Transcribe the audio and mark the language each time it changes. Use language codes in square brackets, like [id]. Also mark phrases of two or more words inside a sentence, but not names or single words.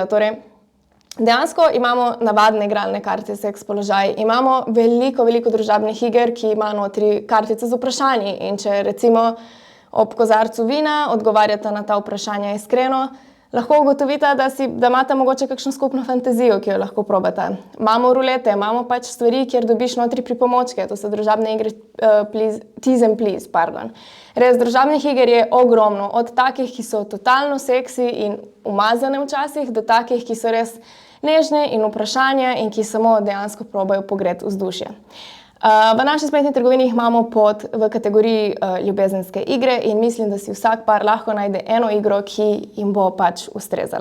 [sl] Torej, dejansko imamo navadne igralne karte, seks položaj, imamo veliko družabnih iger, ki ima notri kartice z vprašanji. In če recimo ob kozarcu vina odgovarjate na ta vprašanja iskreno, lahko ugotovite, da imate mogoče kakšno skupno fantazijo, ki jo lahko probate. Imamo rulete, imamo stvari, kjer dobiš notri pripomočke, to so družabne igre [en] tease and please, [sl] pardon. Res, družabnih iger je ogromno, od takih, ki so totalno seksi in umazane včasih, do takih, ki so res nežne in vprašanja in ki samo dejansko probajo pogreti vzdušje. V naši spletni trgovini jih imamo v kategoriji ljubezenske igre in mislim, da si vsak par lahko najde eno igro, ki jim bo ustrezala.